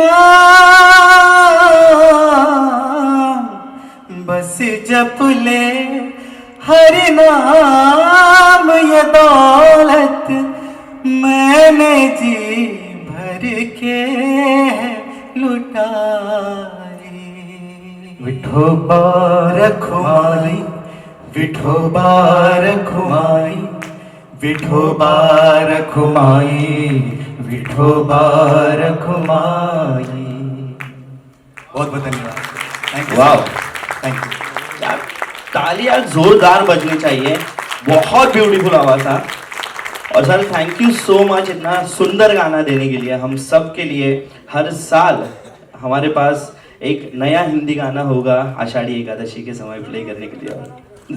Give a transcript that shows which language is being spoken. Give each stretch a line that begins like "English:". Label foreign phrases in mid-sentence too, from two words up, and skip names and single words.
Hindi: नाम, बस जप ले हरि नाम, ये दौलत मैंने जी भर के लुटाई. विठोबा रखुमाई, विठोबा रखुमाई, विठोबा रखुमाई, विठोबा रखुमाई. बहुत बहुत धन्यवाद.
English: thank you.
Hindi: वाह.
English: thank you.
Hindi: यार तालियां जोरदार बजनी चाहिए. बहुत ब्यूटीफुल आवाज था. और सर
English: thank you so much
Hindi: इतना सुंदर गाना देने के लिए. हम सब के लिए हर साल हमारे पास एक नया हिंदी गाना होगा आषाढ़ी एकादशी के समय प्ले करने के लिए.